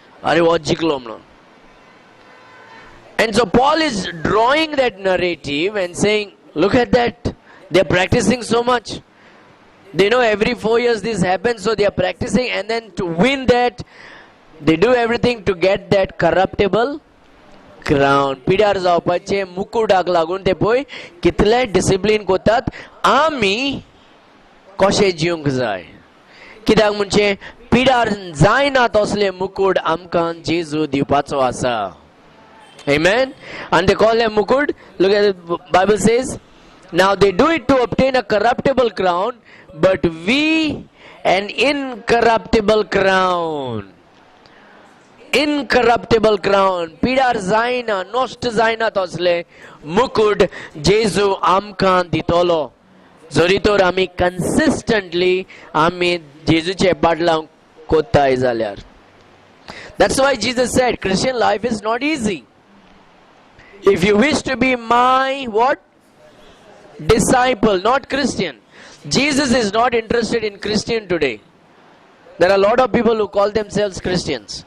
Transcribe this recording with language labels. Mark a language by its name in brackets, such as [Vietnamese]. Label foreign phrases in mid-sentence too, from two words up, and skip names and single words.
[English] And so Paul is drawing that narrative and saying, look at that. They are practicing so much. They know every 4 years this happens, so they are practicing, and then to win that, they do everything to get that corruptible crown. [Konkani] पिड्यार जावपाचे मुकुटाक लागून ते पळय कितले डिसिप्लीन करतात. आमी कशे जिवंक जाय, कित्याक म्हणजे पिड्यार जायना तसले मुकुट आमकां जेजू दिवपाचो आसा. [English] Amen. And they call them mukut. Look at the Bible says, now they do it to obtain a corruptible crown, but we an incorruptible crown. incorruptible crown, [Konkani] पिडार जायना, नॉस्ट जायना तसले मुकुट जेजू आमकां दितलो जरी तर आमी कन्सिस्टंटली आमी जेजूचे पाटलांक कोत्ताय जाल्यार. [English] That's why Jesus said Christian life is not easy. If you wish to be my what? Disciple, not Christian. Jesus is not interested in Christian today. There are a lot of people who call themselves Christians.